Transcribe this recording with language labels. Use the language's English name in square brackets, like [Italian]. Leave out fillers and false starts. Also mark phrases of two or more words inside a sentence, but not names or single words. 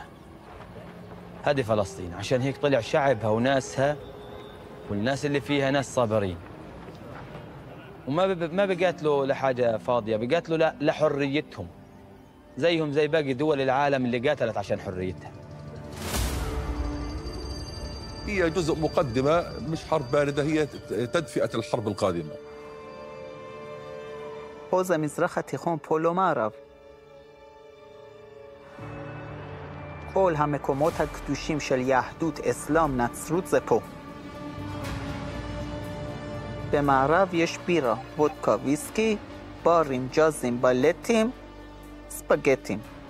[Arabic] هذه فلسطين، عشان هيك طلع شعبها وناسها والناس اللي فيها ناس صابرين، وما بيقاتلوا لحاجة فاضية، بيقاتلوا لحريتهم، زيهم زي باقي دول العالم اللي قاتلت عشان حريتها. هي جزء مقدمة، مش حرب باردة، هي تدفئة الحرب القادمة. [Hebrew] حوض مזרח התיכון פה לא מערב. כל המקומות הקדושים של יהדות, אסלאם, נצרות זה פה. במערב יש בירה, וודקה, ויסקי, ברים, ג'אזים, בלטים, ספגטים.